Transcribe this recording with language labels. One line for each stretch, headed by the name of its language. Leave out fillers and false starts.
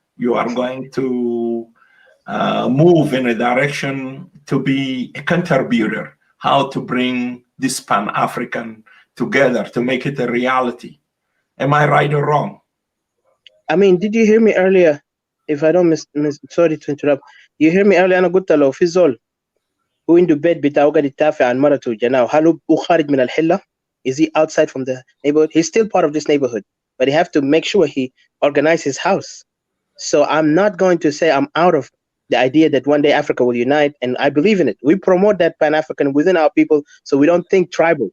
English: you are going to move in a direction to be a contributor, how to bring this Pan-African together to make it a reality. Am I right or wrong? I mean, did you hear me earlier? If I don't sorry to interrupt. You hear me earlier?
Arabic: أنا قلت له في زول هو عنده بيت بتاعه قاعد يدافع عن مرته وجناه. هل هو خارج من الحلة?
English: Is he outside from the neighborhood? He's still part of this neighborhood, but he have to make sure he organizes his house. So I'm not going to say I'm out of the idea that one day Africa will unite, and I believe in it. We promote that Pan-African within our people, so we don't think tribal.